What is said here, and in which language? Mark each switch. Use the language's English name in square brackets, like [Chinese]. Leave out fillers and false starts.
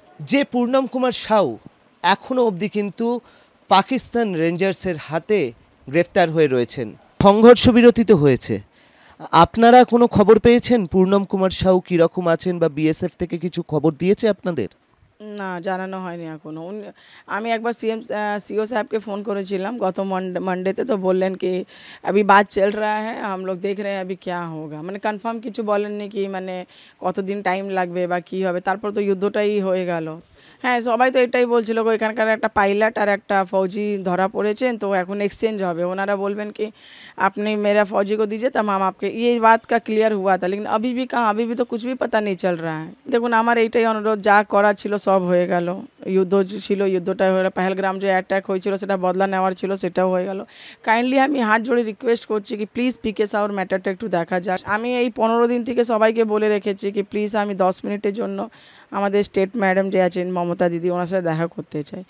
[Bangla] যে পূর্ণম কুমার সাউ এখনো অবধি কিন্তু পাকিস্তান রেঞ্জার্সের হাতে গ্রেফতার হয়ে রয়েছেন। সংঘর্ষ বিরতি তো হয়েছে, আপনারা কোনো খবর পেয়েছেন পূর্ণম কুমার সাউ কীরকম আছেন বা বিএসএফ থেকে কিছু খবর দিয়েছে আপনাদের? না, জানানো হয়নি এখনো। আমি একবার [Hindi] सीओ साहब के फ़ोन [Bangla] করেছিলাম গত মানডেতে, তো বললেন কি [Hindi] अभी बात चल रहा है, हम लोग देख रहे हैं अभी क्या होगा। [Bangla] মানে কনফার্ম কিছু বলেননি কি মানে কতদিন টাইম লাগবে বা কী হবে। তারপর তো যুদ্ধটাই হয়ে গেল। হ্যাঁ, সবাই তো এটাই বলছিল গো, এখানকার একটা পাইলট আর একটা फौजी ধরা পড়েছেন, তো এখন এক্সচেঞ্জ হবে। ওনারা বলবেন কি আপনি [Hindi] मेरा फौजी को दीजिए तब हम आपके, ये बात का क्लियर हुआ था। लेकिन अभी भी कहाँ, अभी भी तो कुछ भी पता नहीं चल रहा है। [Bangla] দেখুন, আমার এইটাই অনুরোধ, যা করার ছিল সব হয়ে গেল। যুদ্ধ ছিল, যুদ্ধটা হয়ে গেল। পেহেলগ্রাম যে অ্যাটাক হয়েছিল সেটা বদলা নেওয়ার ছিল, সেটাও হয়ে গেল। কাইন্ডলি আমি হাত জোড়ে রিকোয়েস্ট করছি কি প্লিজ পিকে সাউর ম্যাটারটা একটু দেখা যাক। আমি এই 15 দিন থেকে সবাইকে বলে রেখেছি কি প্লিজ আমি 10 মিনিটের জন্য আমাদের স্টেট ম্যাডাম যে আছেন মমতা দিদি, ওনার সাথে দেখা করতে চাই।